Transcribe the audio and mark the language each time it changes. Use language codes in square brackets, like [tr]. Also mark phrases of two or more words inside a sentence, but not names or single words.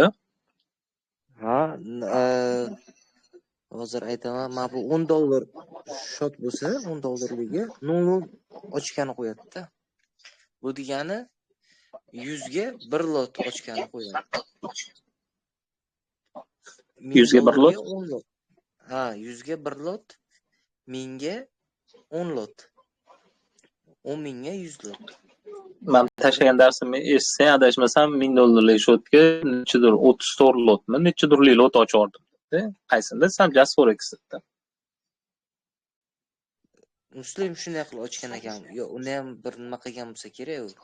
[uz] Ha, hozir aytaman, mana bu $10 shot bo'lsa, $10 0 ochgani qo'yadi-da. Bu degani 100 ga 1 lot ochgani qo'yadi. 100 ga 1 lot? 10 lot. Ha, 100 ga 1 lot, 1000 ga 10 lot. 10 mingga 100 lot. Men tashlagan darsimni eshitsang, adashmasam $1000 shotga nechadir 34 lotmi, nechadirli lot ochordim. Qaysindi? Sam Just Forex'da. Muslim shunday qilib ochgan ekan. Yo, uni ham bir nima qilgan bo'lsa kerak u.